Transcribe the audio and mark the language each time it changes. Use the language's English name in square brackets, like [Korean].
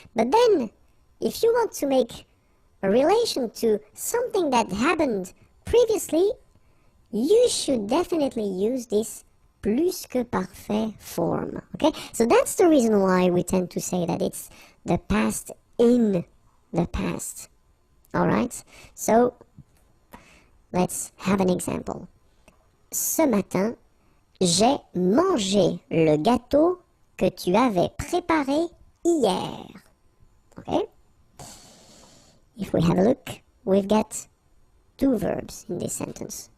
[English] But then, if you want to make a relation to something that happened previously, you should definitely use this plus que parfait form, okay? So that's the reason why we tend to say that it's the past in the past, alright? So, let's have an example. [French] Ce matin, j'ai mangé le gâteau que tu avais préparé hier. [English] Okay? If we have a look, we've got two verbs in this sentence.